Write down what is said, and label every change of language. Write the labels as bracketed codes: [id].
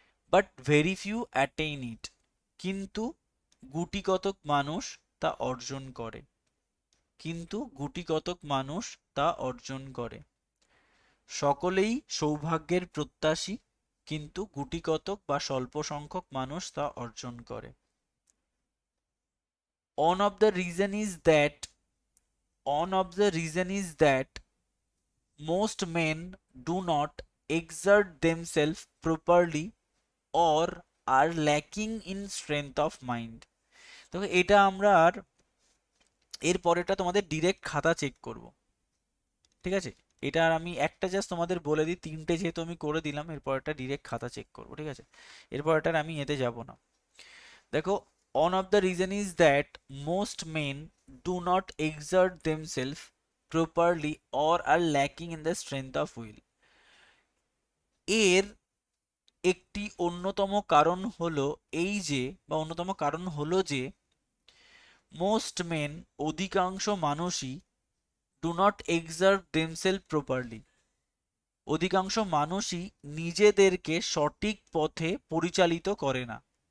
[en] But very few attain it. [bn] কিন্তু গুটি কতক মানুষ তা অর্জন করে। কিন্তু গুটি কতক মানুষ তা অর্জন করে। সকলেই সৌভাগ্যের প্রত্যাশী, কিন্তু গুটি কতক বা স্বল্প সংখ্যক মানুষ তা অর্জন করে। [en] One of the reason is that one of the reason is that most men do not exert themselves properly or are lacking in strength of mind. [bn] তো এটা আমরা আর এর পরেটা তোমাদের ডিরেক্ট খাতা চেক করব, ঠিক আছে? এটা আর আমি একটা জাস্ট তোমাদের বলে দিই, তিনটে যেহেতু আমি করে দিলাম, এরপর একটা ডিরেক্ট খাতা চেক করব, ঠিক আছে? এরপর এটা আমি এতে যাব না। দেখো, [en] one of the reason is that most men do not exert themselves properly or are lacking in the strength of will. [bn] এর একটি অন্যতম কারণ হলো এই যে, বা অন্যতম কারণ হলো যে [en] most men, [bn] অধিকাংশ মানুষই, [en] do not exert themselves properly, [bn] অধিকাংশ মানুষই নিজেদেরকে সঠিক পথে পরিচালিত করে না।